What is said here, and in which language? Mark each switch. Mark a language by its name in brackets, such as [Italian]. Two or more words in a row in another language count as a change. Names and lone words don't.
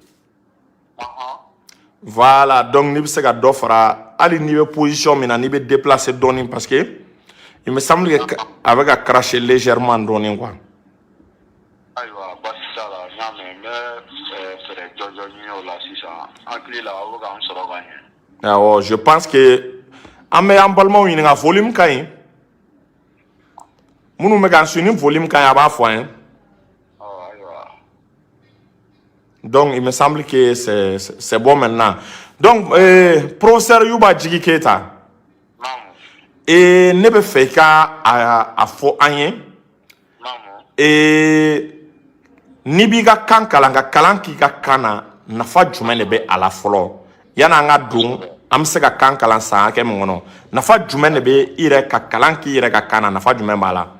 [French] voilà donc [Bambara] n'i bɛ se ka dɔ fara hali n'i bɛ position min na n'i bɛ déplacer dɔɔni [French] parce que il me semble que [Bambara] a bɛ ka [French] cracher légèrement [Bambara] dɔɔni quoi. ayiwa basi t'a la n y'a mɛn n bɛ fɛɛrɛ jɔjɔ ɲini o la sisan n hakili la aw bɛ k'an sɔrɔ ka ɲɛ. awɔ [French] je pense que [Bambara] an bɛ an balimaw ɲininka volume ka ɲi minnu bɛ k'an suit ni volume ka ɲi a b'a fɔ an ye. [French] Donc, il me semble que c'est bon maintenant. Donc, professeur [Bambara] Yuba Jigi Keita, et ne be fɛ ka a fɔ an ye n'i b'i ka kan kalan ka kalan k'i ka kan na nafa jumɛn de bɛ a la fɔlɔ yanni an ka don an bɛ se ka kan kalan san hakɛ min kɔnɔ nafa jumɛn de bɛ i yɛrɛ ka kalan k'i yɛrɛ ka kan na nafa jumɛn b'a la.